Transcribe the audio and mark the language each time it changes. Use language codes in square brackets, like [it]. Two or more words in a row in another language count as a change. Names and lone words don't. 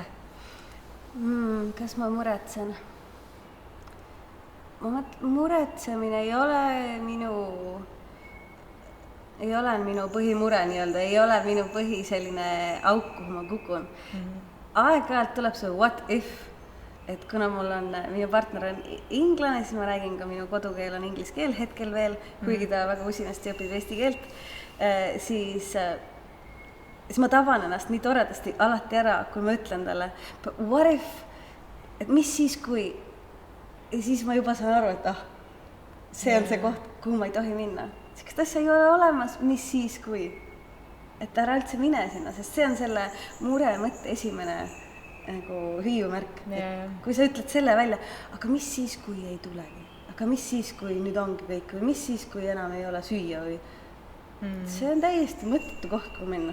[et] Kas ma muretsen? Muretsemine ei ole minu põhimure nii-öelda, ei ole minu põhi selline auk, kuhu ma kukun. Aeg-ajalt tuleb see [en] what if, [et] et kuna minu partner on inglane, siis ma räägin ka minu kodukeel on inglise keel hetkel veel, kuigi ta väga usinasti õpib eesti keelt, siis ma taban ennast nii toredasti alati ära, kui ma ütlen talle, [en] what if, [et] et mis siis kui, ja siis ma juba saan aru, et see on see koht, kuhu ma ei tohi minna. Sest asja ei ole olemas, mis siis kui, et ära üldse mine sinna, sest see on selle mure mõtte esimene nagu hüüumärk, kui sa ütled selle välja, aga mis siis, kui ei tulegi, aga mis siis, kui nüüd ongi kõik või mis siis, kui enam ei ole süüa või see on täiesti mõttetu koht, kui minna.